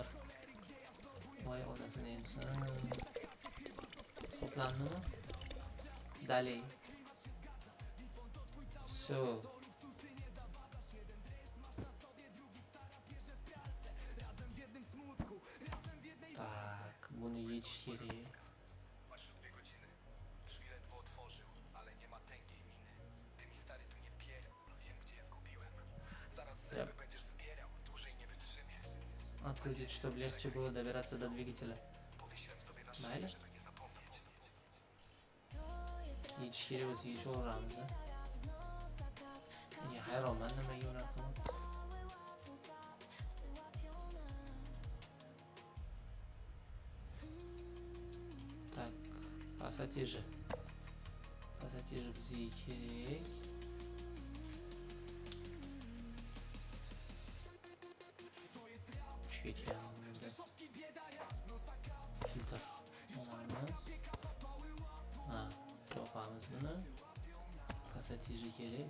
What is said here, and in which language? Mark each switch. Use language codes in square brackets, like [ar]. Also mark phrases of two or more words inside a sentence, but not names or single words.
[uz] Voy onasini emsin. Hisoblandimi? Daley. So. Tak, buni yechish kerak. [pl] Patrz 2 godziny. Drzwi ledwo otworzył, ale nie ma tęgiej miny. Ty mi stary tu nie pierdol, wiem gdzie je zgubiłem. Zaraz zęby będziesz zbierał, dłużej nie wytrzymiesz. [ru] Открутить, чтобы легче было добираться до двигателя. [pl] Powiesiłem sobie na [uz] Mayli. [pl] szyję, żeby nie zapomnieć. [uz] Yechish kerak bo'lsa yechib yuboramiz. Ya hayronman nimaga unaqa qilyapti. [ru] Так, пассатижи. [uz] Пассатижи bizga kerak. Tushib ketgan. Filtr olamiz. Ha, yopamiz buni. Пассатижи kerak.